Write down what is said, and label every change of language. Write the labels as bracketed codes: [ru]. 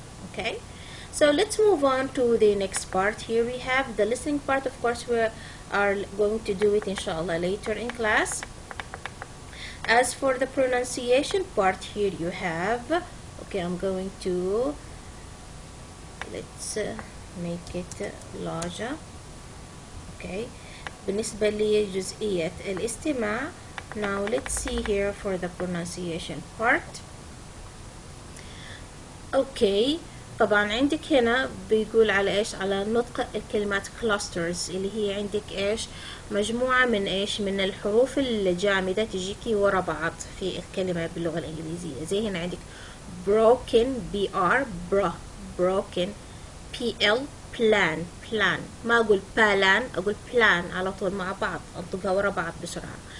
[en] Okay, so let's move on to the next part. Here we have the listening part. Of course, we are going to do it inshallah later in class. As for the pronunciation part, here you have, okay, I'm going to, let's make it larger. [ar] Okay, بالنسبة لجزئية الاستماع. [en] Now let's see here for the pronunciation part. [ar] Okay, طبعا عندك هنا بيقول على ايش؟ على نطق الكلمات clusters، اللي هي عندك ايش؟ مجموعة من ايش؟ من الحروف الجامدة تجيكي ورا بعض في الكلمة باللغة الانجليزية. زي هنا عندك broken br broken pl plan ما اقول بالان، اقول plan على طول مع بعض، انطقها ورا بعض بسرعة.